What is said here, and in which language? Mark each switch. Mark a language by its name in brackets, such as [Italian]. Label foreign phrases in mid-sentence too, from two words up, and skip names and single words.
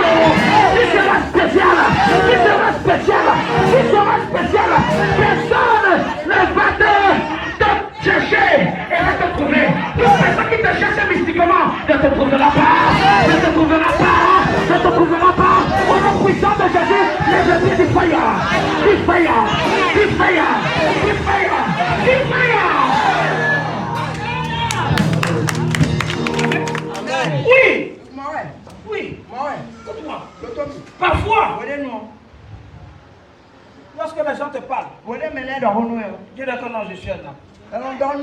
[French] Tu seras spécial. Tu seras spécial. Tu seras spécial. Personne ne va te chercher et va te trouver. Toute personne qui te cherche mystiquement ne te trouvera pas. Ne te trouvera pas. Ne te trouvera pas. Au nom puissant de Jésus, les esprits du fire. Du fire. Du fire. Du fire. Du fire. Oui. Oui. Parfois, lorsque les gens te parlent, dis-leur que non, je suis un homme.